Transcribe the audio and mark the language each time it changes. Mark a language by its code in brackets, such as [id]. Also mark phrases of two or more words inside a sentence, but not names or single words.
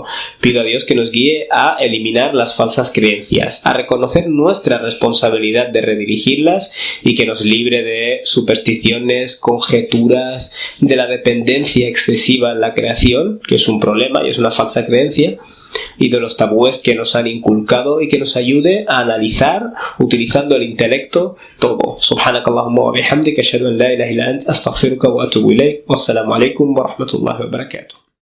[es] Pido a Dios que nos guíe a eliminar las falsas creencias, a reconocer nuestra responsabilidad de redirigirlas y que nos libre de supersticiones, conjeturas, de la dependencia excesiva en la creación, que es un problema y es una falsa creencia, y de los tabúes que nos han inculcado, y que nos ayude a analizar utilizando el intelecto todo. [ar] سبحانك اللهم وبحمدك أشهد أن لا إله إلا أنت أستغفرك وأتوب إليك. والسلام عليكم ورحمة الله وبركاته.